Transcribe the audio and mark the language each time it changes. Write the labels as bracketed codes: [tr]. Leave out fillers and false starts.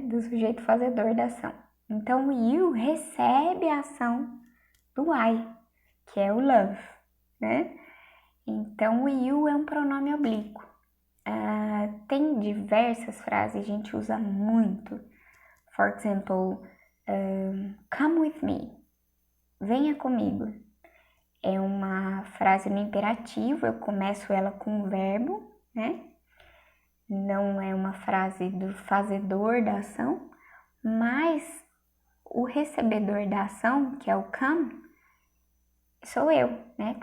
[pt] Do sujeito fazedor da ação. Então, o you recebe a ação do I, que é o love, né? Então, o you é um pronome oblíquo. Tem diversas frases, a gente usa muito. [en] For example, come with me. [pt] Venha comigo. É uma frase no imperativo, eu começo ela com um verbo, né? Não é uma frase do fazedor da ação, mas o recebedor da ação, que é o come, sou eu, né?